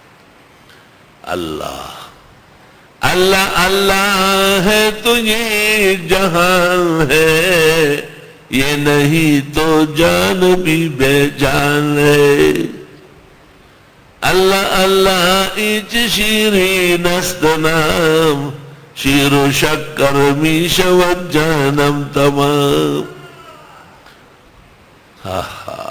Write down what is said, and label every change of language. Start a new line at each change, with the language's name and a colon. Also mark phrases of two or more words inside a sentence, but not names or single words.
Urdu: اللہ اللہ اللہ ہے تو یہ جہان ہے، یہ نہیں تو جان بھی بے جان ہے.
Persian: اللہ اللہ ایچ شیرین است نام، شیر و شکر می شود جانم تمام.